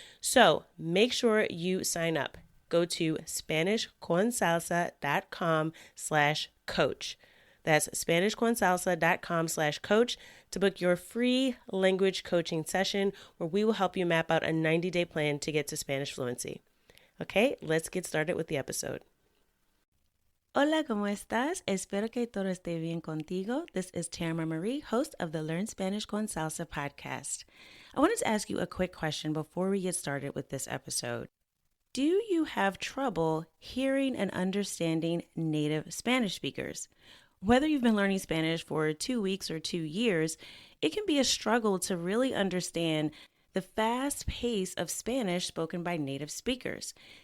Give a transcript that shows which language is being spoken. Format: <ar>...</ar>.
<en>So make sure you sign up. Go to SpanishConSalsa.com/coach. That's SpanishConSalsa.com/coach to book your free language coaching session where we will help you map out a 90-day plan to get to Spanish fluency. Okay, let's get started with the episode.</en> <es>Hola, ¿cómo estás? Espero que todo esté bien contigo.</es> <en>This is Tamara Marie, host of the Learn Spanish con Salsa podcast. I wanted to ask you a quick question before we get started with this episode. Do you have trouble hearing and understanding native Spanish speakers? Whether you've been learning Spanish for 2 weeks or 2 years, it can be a struggle to really understand the fast pace of Spanish spoken by native speakers.</en>